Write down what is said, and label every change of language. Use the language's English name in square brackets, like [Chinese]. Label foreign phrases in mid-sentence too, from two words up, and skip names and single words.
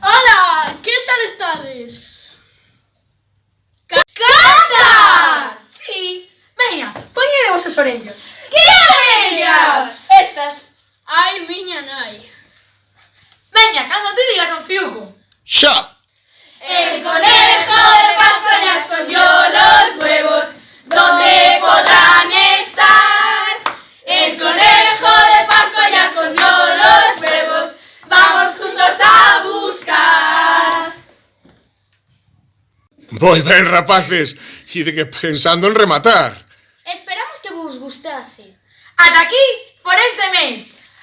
[Galician] Hola, que tal estades? ¡Canta! Sí. Veña, poñede vos as orellas. Que orellas? Estas. Ai, miña nai. Veña, cando te digas un fiuco. Xa! [Spanish] El conejo de Pascua ya escondió los huevos. ¿Dónde podrán estar? El conejo de Pascua ya escondió los huevos. Vamos juntos a buscar. [Galician] Moi ben, rapaces. E de que pensando en rematar. Esperamos que vos gustase. Ata aquí por este mes.